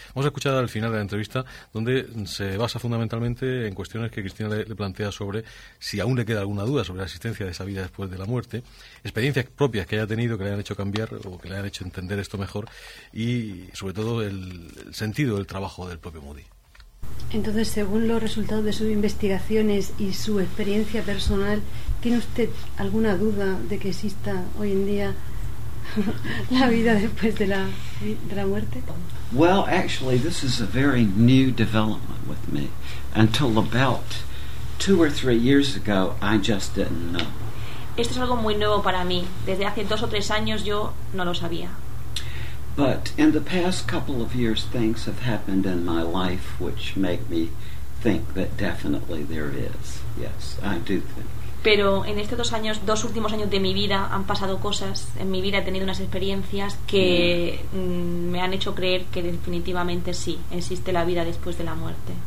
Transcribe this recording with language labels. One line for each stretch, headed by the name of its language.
Spanish: Vamos a escuchar al final de la entrevista, donde se basa fundamentalmente en cuestiones que Cristina le plantea sobre si aún le queda alguna duda sobre la existencia de esa vida después de la muerte, experiencias propias que haya tenido que le hayan hecho cambiar o que le hayan hecho entender esto mejor, y sobre todo el sentido del trabajo del propio Moody. Entonces, según los resultados de sus investigaciones y su experiencia personal, ¿tiene usted alguna duda de que exista hoy en día la vida después de la muerte?
English: Well, actually, this is a very new development with me. Until about 2 or 3 years ago, I just didn't know.
Spanish: Esto es algo muy nuevo para mí. Desde hace 2 o 3 años yo no lo sabía.
English: But in the past couple of years, things have happened in my life which make me think that definitely there is. Yes, I do think.
Spanish: Pero en estos 2 últimos años de mi vida han pasado cosas. En mi vida he tenido unas experiencias que me han hecho creer que definitivamente sí, existe la vida después de la muerte.